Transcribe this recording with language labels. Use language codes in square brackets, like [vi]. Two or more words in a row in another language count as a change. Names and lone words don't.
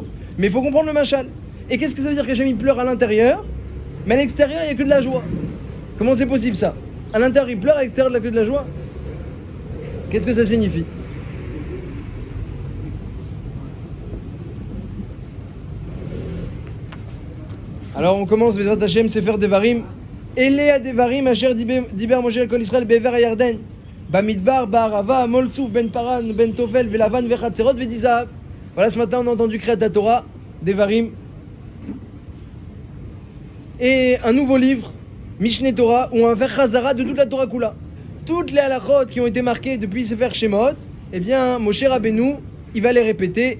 [fr] Mais il faut comprendre le machal. Et qu'est-ce que ça veut dire qu'Hachem il pleure à l'intérieur, mais à l'extérieur, il n'y a que de la joie? Comment c'est possible ça? À l'intérieur, il pleure, à l'extérieur, il n'y a que de la joie? Qu'est-ce que ça signifie? Alors on commence, [he] בעזרת השם, ספר דברים. אלה דברים, אשר דבר משה כל ישראל, בעבר ירדן, במדבר, בערבה, מול סוף, בין פארן, בין תפל, ולבן, וחצרות, ודי זהב. [fr] Voilà, ce matin on a entendu [he] קריאת תורה, [fr] Devarim. Et un nouveau livre, Mishneh Torah, où on va faire Chazara de toute la [he] תורה כולה. [fr] Toutes les halachot qui ont été marquées depuis Sefer Shemot, eh bien, Moshe Rabbeinu, il va les répéter.